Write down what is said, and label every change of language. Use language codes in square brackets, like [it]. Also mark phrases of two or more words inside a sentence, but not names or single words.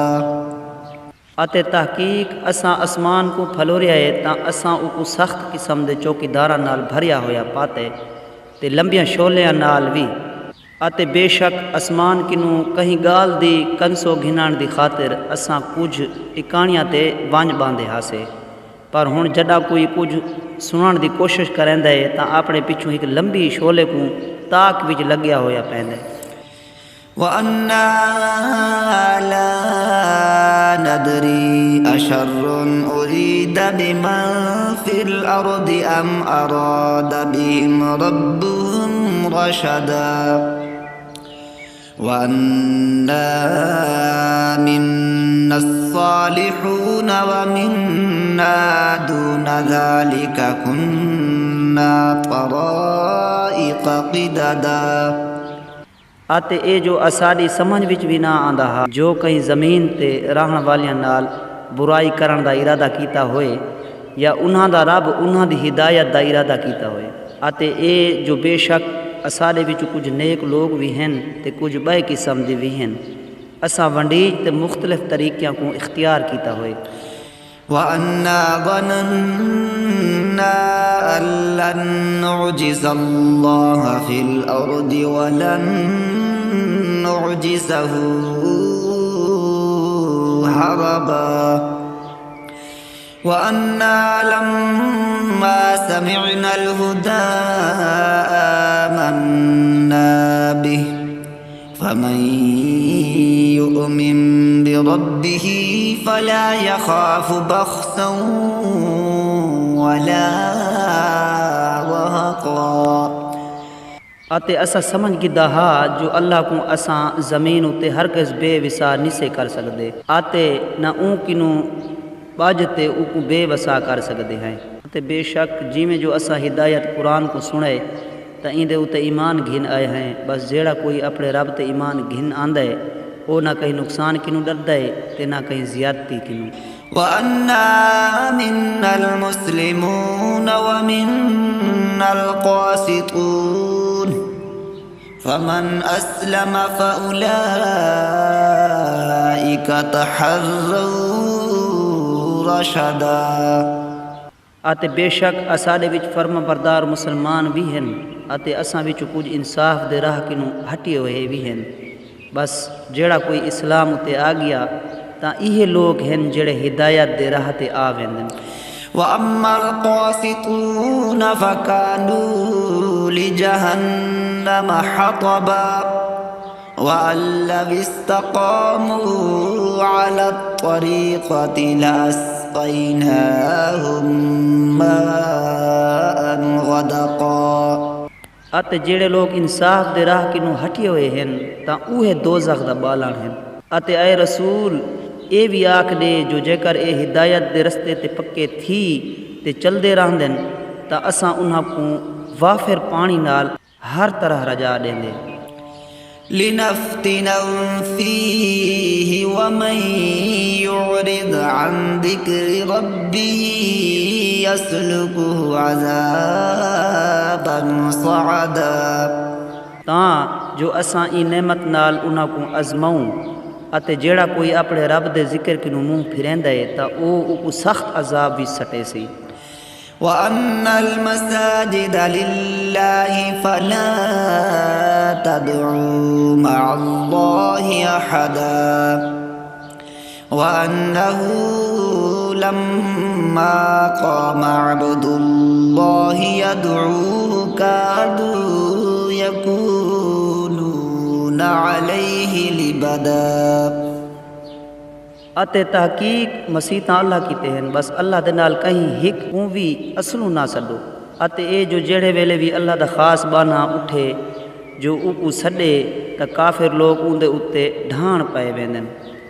[skr] آتے تحقیق اساں اسمان کو پھلوریا ہے تاں اساں او کو سخت قسم دے چوکیداراں نال بھریا ہویا پاتے تے لمبیاں شولیاں نال بھی، آتے بے شک اسمان کنوں کہیں گال دی کنسو گھنان دی خاطر اساں کچھ ٹکانیاں تے وانج باندھے ہاسے، پر ہن جڈا کوئی کچھ سنن دی کوشش کریندا ہے تاں اپنے پچھوں ایک لمبی شولے کو تاک وچ لگیا ہویا پیندا ہے۔ [ar] وَأَنَّا لَا نَدْرِي أَشَرٌّ أُرِيدَ بِمَن فِي الْأَرْضِ أَمْ أَرَادَ بِهِمْ رَبُّهُمْ رَشَدًا وَأَنَّا مِنَّا الصَّالِحُونَ وَمِنَّا دُونَ ذَلِكَ كُنَّا طَرَائِقَ قِدَدًا۔ [skr] آتے اے جو اساڈی سمجھ وچ بھی نہ آندا ہا جو کہیں زمین تے رہن والیاں نال برائی کرن دا ارادہ کیتا ہوئے یا انہاں دا رب انہاں دی ہدایت دا ارادہ کیتا ہوئے، آتے اے جو بے شک اساڈے وچ کچھ نیک لوگ بھی ہیں تے کچھ بے قسم دے بھی ہیں، اساں ونڈیج تے مختلف طریقیاں کو اختیار کیتا ہوئے۔ [ar] وَأَنَّا ظَنَنَّا أَن لَّن نُّعْجِزَ اللَّهَ فِي الْأَرْضِ وَلَن نُّعْجِزَهُ هَرَبًا وَأَنَّا لَمَّا سَمِعْنَا الْهُدَىٰ آمَنَّا بِهِ فمن يؤمن بربه فلا يخاف بخسا ولا رهقا [skr] اتے اسا سمجھ گدا ہا جو اللہ کو اساں زمین اتے ہرگز بے وسا نہیں سے کر سکدے آتے نہ اون کنوں باجتے او کو بے وسا کر سکدے ہیں تے بے شک جیویں جو اساں ہدایت قرآن کو سنے تا ایندے اتے ایمان گھن آئے ہیں بس جیڑا کوئی اپنے رب تے ایمان گھن آندا ہے او نہ کہیں نقصان کنوں ڈردا ہے تے نہ کہیں زیادتی کنوں [ar] وَأَنَّا مِنَّا الْمُسْلِمُونَ وَمِنَّا الْقَاسِطُونَ فَمَنْ أَسْلَمَ فَأُولَئِكَ تَحَرَّوْا رَشَدًا [skr] آتے بے شک اساڈے وچ فرما بردار مسلمان بھی ہیں آتے اساں وچ کچھ انصاف دے راہ کنوں ہٹے ہوئے بھی ہیں بس جیڑا کوئی اسلام تے آ گیا تا یہ لوگ ہیں جڑے ہدایت دے راہ تے آ ویندن [ar] وَأَمَّا الْقَاسِطُونَ فَكَانُوا لِجَهَنَّمَ حَطَبًا وَأَن لَّوِ اسْتَقَامُوا عَلَى الطَّرِيقَةِ لَأَسْقَيْنَاهُم مَّاءً غَدَقًا [skr] آتے جڑے لوگ انصاف دے راہ کنوں ہٹے ہوئے ہیں تا اوہ دوزخ دا بالان ہیں آتے اے رسول اے بھی آکھ دے جو جے کر اے ہدایت دے رستے تے پکے تھی تے چل دے رہندن تا اساں انہاں کو وافر پانی نال ہر طرح رجا دیں دے [ar] لِنَفْتِنَهُمْ فِيهِ وَمَن يُعْرِضْ عَن ذِكْرِ رَبِّهِ يَسْلُكْهُ عَذَابًا صَعَدًا [skr] تاں جو اساں ای نعمت نال انہاں کو ازماؤں اتے جیڑا کوئی اپنے رب دے ذکر کنوں منہ پھریندا ہے تا او کو سخت عذاب بھی سٹے سی [ar] وَأَنَّ الْمَسَاجِدَ لِلَّهِ فَلَا تَدْعُوا مَعَ اللَّهِ أَحَدًا وَأَنَّهُ لَمَّا قَامَ عَبْدُ اللَّهِ يَدْعُوهُ كَادُوا يَكُونُونَ عَلَيْهِ لِبَدًا [skr] اتے تحقیق مسیحاں اللہ کیتے ہیں بس اللہ دے نال کہیں ہک کو بھی اصلوں نہ سڈو اتے اے جو جڑے ویلے بھی اللہ دا خاص بانا اٹھے جو او کو سڈے تا کافر لوگ اون دے اتے ڈھان پئے ویندن